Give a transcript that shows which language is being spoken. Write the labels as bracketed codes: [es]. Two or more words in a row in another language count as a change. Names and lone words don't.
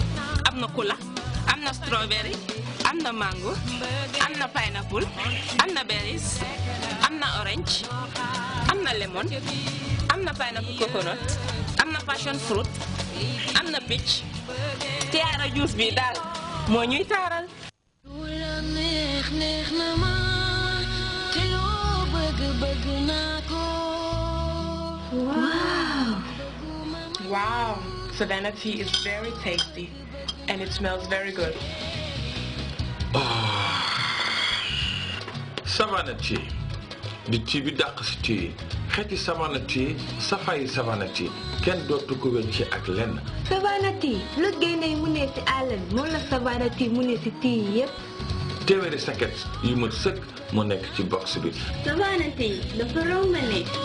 [wo] am na cola am na strawberry am na mango am na pineapple am na berries am na orange am na lemon am na [en] pineapple coconut [wo] am na [en] passion fruit [wo] am na peach. tiara juice bi daal moo ñuy taaral. [en] Wow, Savannah tea is very tasty and it smells very good. [wo] Savannah tea di tea bi dàq si tea xeeti Savannah tea safaayi Savannah tea kenn dootu ko wecce ak lenn. Savannah tea lu génnee mu ne ci àll bi moom la Savannah tea mu ne ci tea yépp téeméeri saket yu mat sëkk mu nekk ci box bi. Savannah tea dafa romb ne